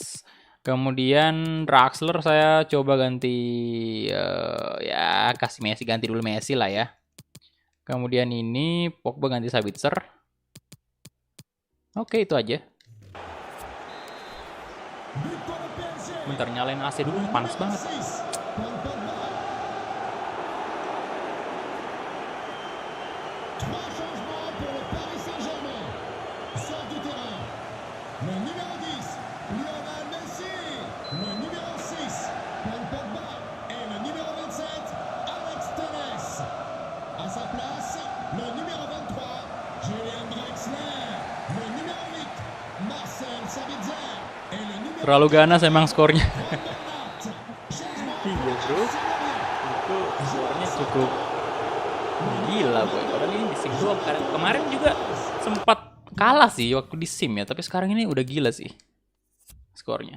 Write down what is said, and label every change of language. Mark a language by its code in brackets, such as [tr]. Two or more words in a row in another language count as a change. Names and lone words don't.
[id] Kemudian Draxler saya coba ganti ya kasih Messi, ganti dulu Messi lah ya. Kemudian ini Pogba ganti Sabitzer. Oke, itu aja. Bentar, nyalain AC dulu, panas banget. [fr] Trois changements pour le Paris Saint-Germain. Sort du terrain. Le numéro 10, Lionel Messi. Le numéro 6, Paul Pogba. Et le numéro 27, Alex Telles. À sa place, le numéro 23, Julian Draxler. Le numéro 8, Marcel Sabitzer. Et le numéro [id] Terlalu ganas emang skornya. Iya bro, itu skornya cukup gila boy. Padahal ini di sim doang. Kemarin juga sempat kalah sih waktu di sim ya, tapi sekarang ini udah gila sih skornya.